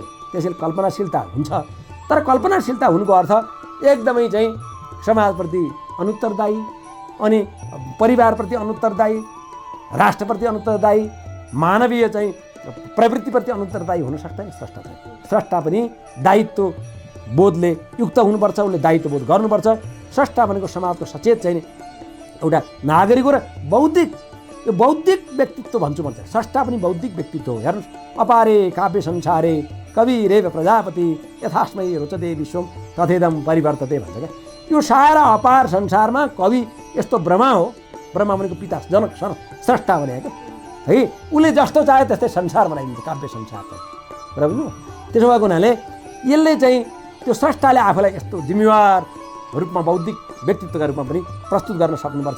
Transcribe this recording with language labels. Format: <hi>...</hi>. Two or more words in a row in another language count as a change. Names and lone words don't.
<ne>त्यसैले कल्पनाशीलता हुन्छ, तर कल्पनाशीलता हुनुको अर्थ एकदमै चाहिँ समाजप्रति अनुत्तरदायी अनि परिवारप्रति अनुत्तरदायी, राष्ट्रप्रति अनुत्तरदायी, मानवीय चाहिँ प्रवृत्तिप्रति अनुत्तरदायी हुन सक्दैन। स्रष्टा पनि दायित्व बोधले युक्त हुनुपर्छ, उसले दायित्व बोध गर्नुपर्छ। स्रष्टा भनेको समाजको सचेत चाहिँ एउटा नागरिक हो र बौद्धिक, यो बौद्धिक व्यक्तित्व भन्छु म चाहिँ। स्रष्टा पनि बौद्धिक व्यक्तित्व हो। हेर्नुहोस्,</ne> <sa>अपारे काव्य संसारे कविरेव प्रजापति यथास्मै रोचते विश्वम तथेदम परिवर्तते</sa> <ne>भन्छ क्या। यो सारा अपार संसारमा कवि यस्तो ब्रह्मा हो, ब्रह्मा भनेको पिता जनक स्रष्टा भने क्या है। उसले जस्तो चाहे त्यस्तै संसार बनाइदिन्छ, काव्य संसार चाहिँ, र बुझ्नु। त्यसो भएको हुनाले यसले चाहिँ त्यो स्रष्टाले आफूलाई यस्तो जिम्मेवार रूपमा बौद्धिक व्यक्तित्वका रूपमा पनि प्रस्तुत गर्न सक्नुपर्छ।</ne>